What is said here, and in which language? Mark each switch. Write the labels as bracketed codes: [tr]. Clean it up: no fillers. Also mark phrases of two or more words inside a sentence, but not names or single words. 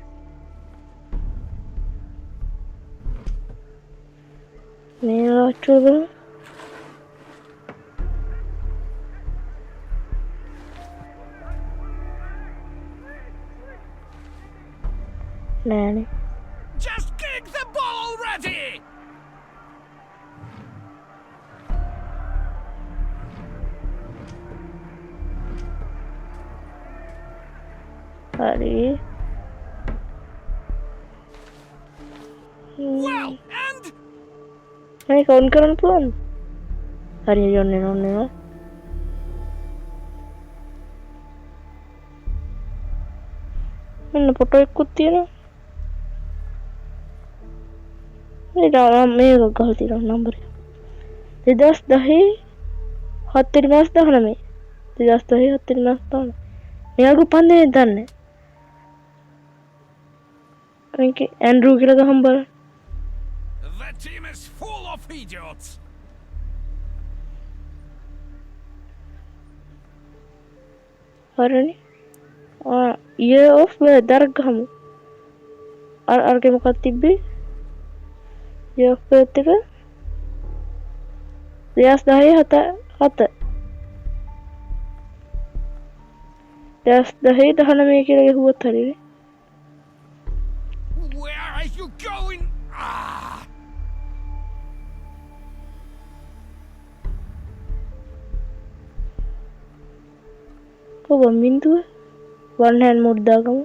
[si] මේ ලාච්චු වල නෑනේ. [en] Just kick the ball already! [si] හරි. [en] Well, and [si] මේක ඔන් කරන්න පුළුවන්. හරි යන්නේ නෝනේ. මෙන්න ෆොටෝ එකකුත් තියෙනවා. මේක ගහලා තියෙනවා නම්බර් එක. 2010 7 මාස 19. 2010 7 මාස 19. මෙයාගේ පන්නේ දන්නේ. මේකේ ඇන්ඩ්‍රූ කියලා ගහමු බලන්න. [en] the team is full of idiots. [si] හරිනේ. [en] year of birth [si] දරක් ගහමු. අරගේ මොකක්ද තිබ්බේ? [en] year of birth [si] එක 2010 7 2010 කියලා ගහුවොත් හරිනේ. [en] Where are you going? Ah! [si] කොහොම බින්දුව [en] one hand mode [si] දාගමු.